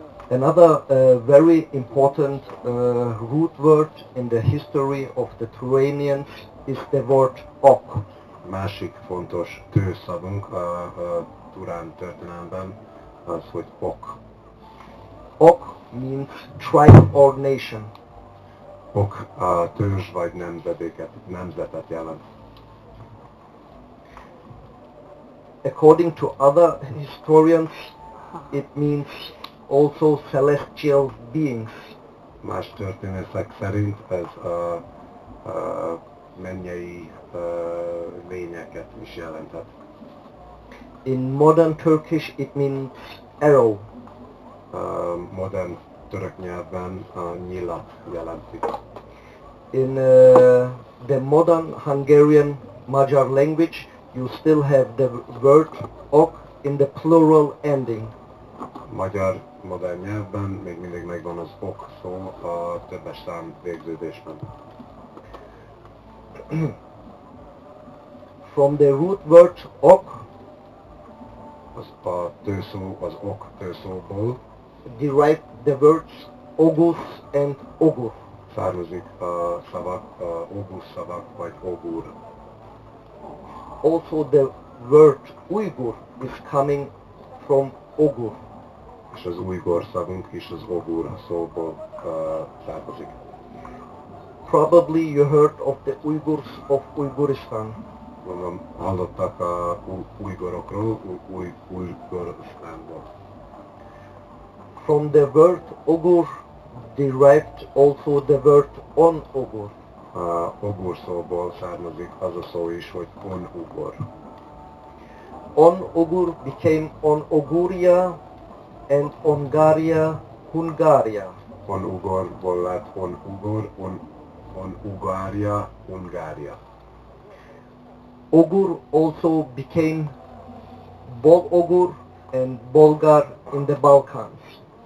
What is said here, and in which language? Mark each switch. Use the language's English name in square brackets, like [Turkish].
[English] Another very important root word in the history of the Turanians is the word ok. [Hungarian] Másik fontos tőszavunk a Turán történelemben az, hogy ok. [English] Ok means tribe or nation. [Hungarian] Ok a törzs vagy nemzetet jelent. [English] According to other historians, it means also celestial beings. [Hungarian] Más történészek szerint ez a mennyei lényeket is jelentett. [English] In modern Turkish, it means arrow. [Hungarian] Modern török nyelvben a nyilat jelenti. [English] In the modern Hungarian Magyar language, you still have the word ok in the plural ending. [Hungarian] Magyar modern nyelvben még mindig megvan az ok szó a többes szám végződésben. [English] From the root word ok, [Hungarian] A tőszó, az ok tőszóból [English] derived the words ogus and ogur. [Hungarian] származik a szavak, ogus szavak vagy ogur. [English] Also the word Uyghur is coming from ogur. [Hungarian] És az ujgur szavunk is az ogur szóból származik. [English] Probably you heard of the Uyghurs of Uyghuristan. [Hungarian] Mondom, hallottak a ujgorokról, Ujgurisztánból. [English] From the word ogur derived also the word on ogur. [Hungarian] Ogur szóból származik az a szó is, hogy on-ugor. [English] On-Ugur became On-Uguria and Ongaria, Hungaria. [Hungarian] On-ugorból lett on-ugor, on-ugária, Hungária. [English] Ugur also became Bol-Ugur and Bulgar in the Balkans.